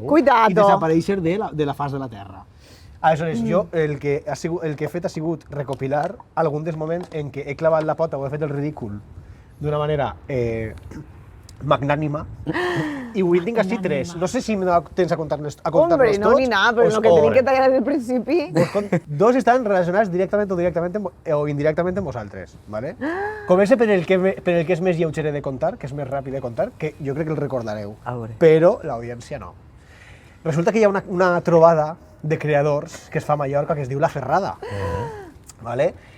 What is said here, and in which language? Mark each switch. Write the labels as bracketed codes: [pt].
[es] Cuidado. [ca] i desaparèixer de la fas de la terra. Aleshores, jo el que he fet ha sigut recopilar alguns dels moments en què he clavat la pota o he fet el ridícul d'una manera magnànima i avui tinc així tres. No sé si me da temps a contar-nos tots. [es] Hombre, no ni nada, pero lo que tenéis que tallar desde el principio. [ca] Dos estan relacionats directament o o indirectament amb vosaltres, ¿vale? Comença per el que és més lleugere de contar, que és més ràpid de contar, que jo crec que el recordareu, A veure. però l'audiència no. Resulta que hi ha una trobada de creadors que es fa a Mallorca que es diu La Ferrada, ¿vale?